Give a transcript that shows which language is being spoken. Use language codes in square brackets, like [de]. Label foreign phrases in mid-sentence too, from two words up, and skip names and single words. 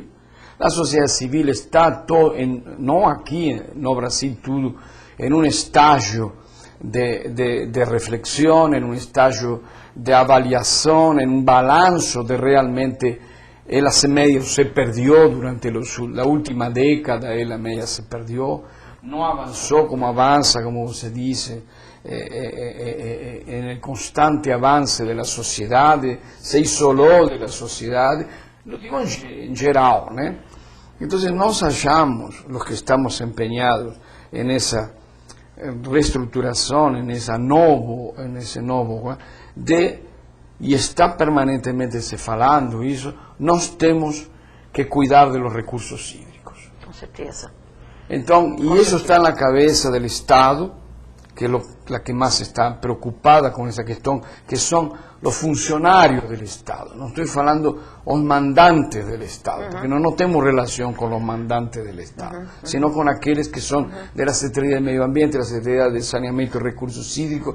[pt] A sociedade civil está, não aqui no Brasil tudo, em um estágio de reflexão, em um estágio de avaliação, em um balanço de realmente ela meio se perdeu durante a última década, ela meio se perdeu, não avançou como avança, como você disse, [es] en el constante avance de la sociedade, [pt] se isolou [es] de la sociedade, lo digo en geral, né? [pt] Entonces nós achamos, [es] los que estamos empeñados en esa reestruturação, en ese novo, [pt] e está permanentemente se falando isso, nós temos que cuidar [es] de los recursos hídricos. [pt] Com certeza. Então, e isso está na cabeça do Estado, que é [es] la que más está preocupada con esa cuestión, que son los funcionarios del Estado. No estoy hablando los mandantes del Estado, porque no tenemos relación con los mandantes del Estado, sino con aquellos que son de la Secretaría de Medio Ambiente, la Secretaría de Saneamiento y Recursos Hídricos.